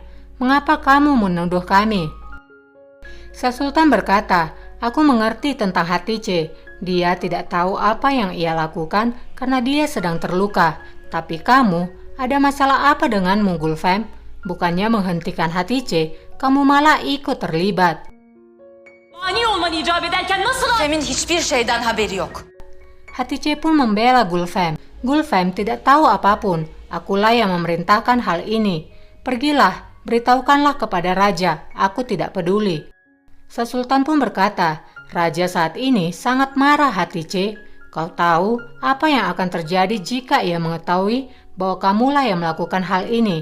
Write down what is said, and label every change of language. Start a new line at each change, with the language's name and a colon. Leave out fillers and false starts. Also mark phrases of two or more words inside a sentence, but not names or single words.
Indonesian: Mengapa kamu menuduh kami? Sa Sultan berkata, aku mengerti tentang Hatice. Dia tidak tahu apa yang ia lakukan karena dia sedang terluka. Tapi kamu, ada masalah apa denganmu, Gulfem? Bukannya menghentikan Hatice, kamu malah ikut terlibat.
Turkish: Mani olman icap ederken nasıl... Fem'in hiçbir şeyden haberi yok.
Indonesian: Hatice pun membela Gulfem. Gulfem tidak tahu apapun. Akulah yang memerintahkan hal ini. Pergilah, beritahukanlah kepada raja. Aku tidak peduli. Sa Sultan pun berkata, raja saat ini sangat marah Hatice. Kau tahu apa yang akan terjadi jika ia mengetahui bahwa kamulah yang melakukan hal ini.